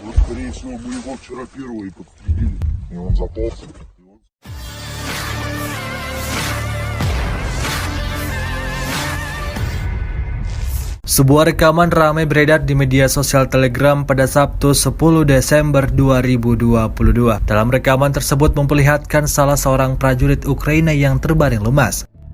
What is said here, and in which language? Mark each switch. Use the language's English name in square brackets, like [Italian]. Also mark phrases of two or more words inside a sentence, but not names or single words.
[Russian] Скорее всего, мы его вчера первого и подстрелили. И он заполз. [Indonesian] Sebuah rekaman ramai beredar di media sosial Telegram pada Sabtu 10 Desember 2022. Dalam rekaman tersebut memperlihatkan salah seorang prajurit Ukraina yang terbaring lemas.